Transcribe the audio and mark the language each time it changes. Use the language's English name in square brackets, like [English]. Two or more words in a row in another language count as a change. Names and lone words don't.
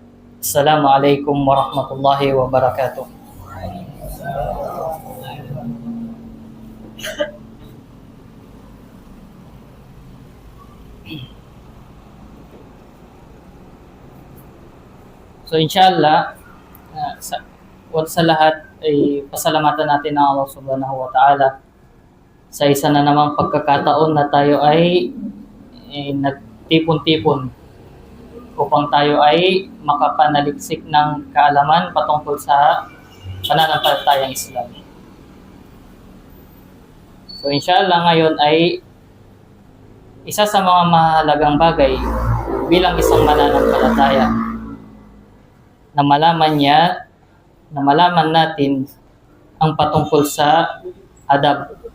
[Arabic] السلام عليكم ورحمة الله وبركاته. [Filipino] So inshallah, sa lahat ay pasalamatan natin ang Allah [Arabic] سبحانه وتعالى [Filipino] sa isa na namang pagkakataon na tayo ay nagtipon-tipon upang tayo ay makapanaliksik ng kaalaman patungkol sa pananampalatayang Islam. So inshallah ngayon ay isa sa mga mahalagang bagay bilang isang mananampalataya na malaman natin ang patungkol sa adab